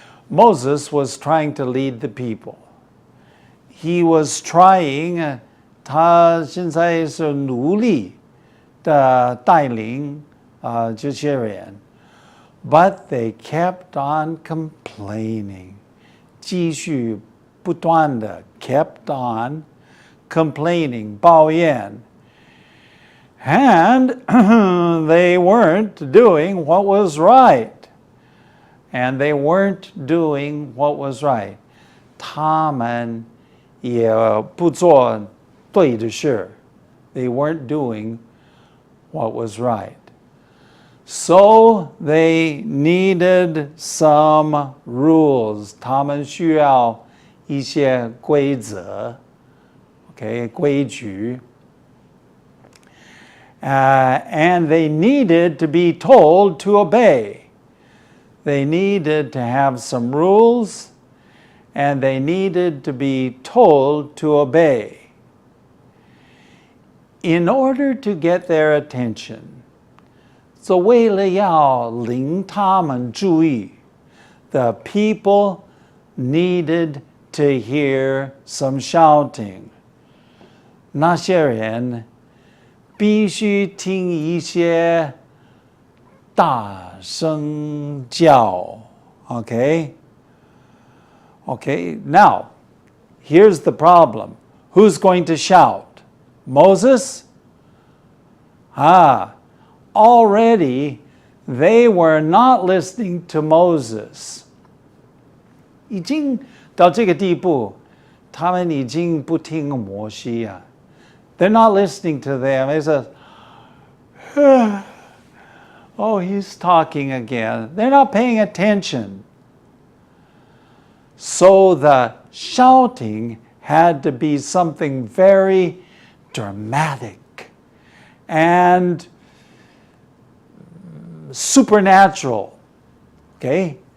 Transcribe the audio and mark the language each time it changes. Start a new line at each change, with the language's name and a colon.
English: Moses was trying to lead the people. He was trying,
Chinese: 他现在是努力的带领这些人
English: but they kept on complaining.
Chinese: 继续不断的
English: kept on complaining,
Chinese: 抱怨.
English: And they weren't doing what was right. And they weren't doing what was right.
Chinese: 他们也不做对的事.
English: They weren't doing what was right. So they needed some rules.
Chinese: 他们需要一些规则,
English: okay,
Chinese: 规矩.
English: And they needed to be told to obey. They needed to have some rules, and they needed to be told to obey. In order to get their attention,
Chinese: 所以为了要令他们注意,
English: the people needed to hear some shouting.
Chinese: 那些人必须听一些大声叫.
English: Okay? Okay, now, here's the problem. Who's going to shout? Moses? Already they were not listening to Moses.
Chinese: 已经到这个地步，他们已经不听摩西啊。
English: They're not listening to them. They said, oh, he's talking again. They're not paying attention. So the shouting had to be something very dramatic and supernatural. Okay?